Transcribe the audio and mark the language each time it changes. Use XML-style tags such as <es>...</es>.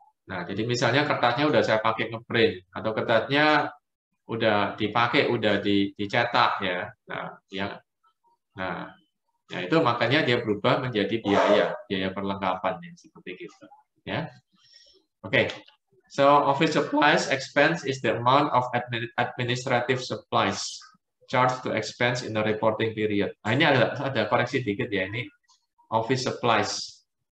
<id>Nah, jadi misalnya kertasnya udah saya pakai ngeprint atau kertasnya udah dipakai, udah dicetak ya. Nah, ya itu makanya dia berubah menjadi biaya perlengkapan ya, seperti itu. Ya, oke.</id> <en>So office supplies expense is the amount of administrative supplies charged to expense in the reporting period.</en> <id>Nah, ini ada koreksi dikit ya, ini office supplies.</id>